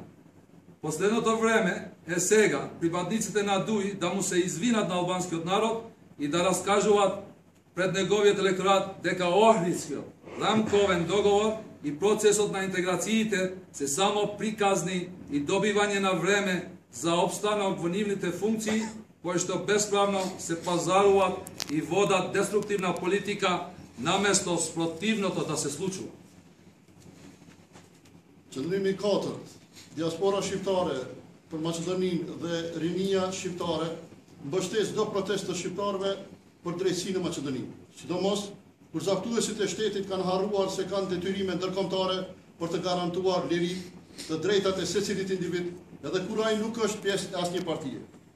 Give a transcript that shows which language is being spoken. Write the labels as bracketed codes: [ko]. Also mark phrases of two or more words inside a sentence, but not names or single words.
[mk] Последното време е сега припадниците на ДУИ да му се извинат на албанскиот народ и да раскажуваат пред неговиот електорат дека Охридскиот рамковен договор и процесот на интеграциите се само приказни и добивање на време за обстанок во нивните функции, кои што бесправно се пазаруваат и водат деструктивна политика наместо спротивното да се случува. [sq] Qëndrimi 4. Diaspora shqiptare për Maqedoninë dhe rinia shqiptare mbështes çdo protestë të shqiptarëve për drejtësinë në Maqedoni. Sidomos kur zaktuesit e shtetit kanë harruar se kanë detyrime ndërkombëtare për të garantuar liri të drejtat e secilit individ, edhe kur ai nuk është pjesë e asnjë partie.